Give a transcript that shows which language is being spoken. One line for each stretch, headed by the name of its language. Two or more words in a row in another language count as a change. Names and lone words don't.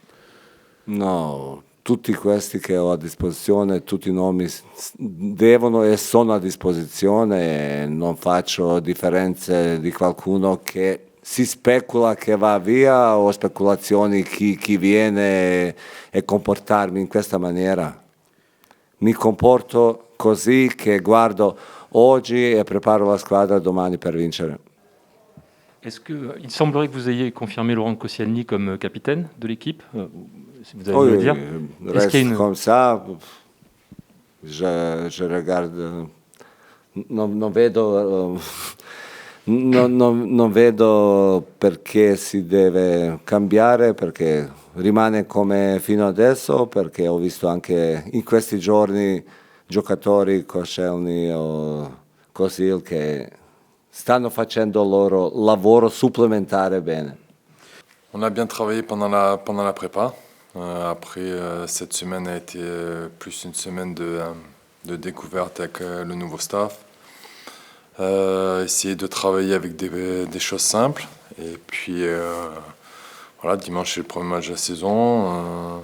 Italian: No, tutti questi che ho a disposizione, tutti i nomi devono e sono a disposizione, e non faccio differenze di qualcuno che si specula che va via o speculazioni chi viene e comportarmi in questa maniera. Mi comporto così che guardo oggi e preparo la squadra domani per vincere.
French: Est-ce que il semblerait que vous ayez confirmé Laurent Koscielny comme capitaine de l'équipe? Si vous allez me le dire. Est-ce qu'il y a une... Comme ça, je regarde,
Italian: non vedo, non vedo perché si deve cambiare, perché rimane come fino adesso, perché ho visto anche in questi giorni giocatori, Koscielny o Kosil, che stanno facendo il loro lavoro supplementare bene.
French: On a bien travaillé pendant la prépa. Après, cette semaine a été plus une semaine de découverte avec le nouveau staff. Essayer de travailler avec des choses simples. Et puis, voilà, dimanche c'est le premier match de la saison.